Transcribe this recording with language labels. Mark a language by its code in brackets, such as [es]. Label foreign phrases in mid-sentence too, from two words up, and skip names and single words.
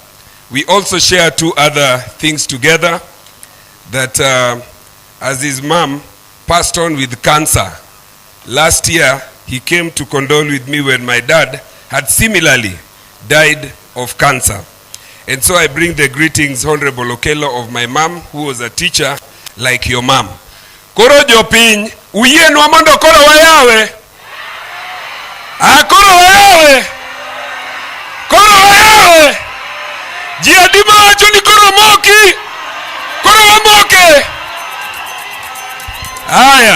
[en] We also share two other things together, that as his mom passed on with cancer, last year he came to condole with me when my dad had similarly died of cancer. And so I bring the greetings, Honorable Okello, of my mom, who was a teacher like your mom. [luo] Koro jopiny, uye nwa mondo koro wayawe. Koro wayawe. Koro wayawe. Ji adima wacho ni koro moki. Koro wamoke. Aya.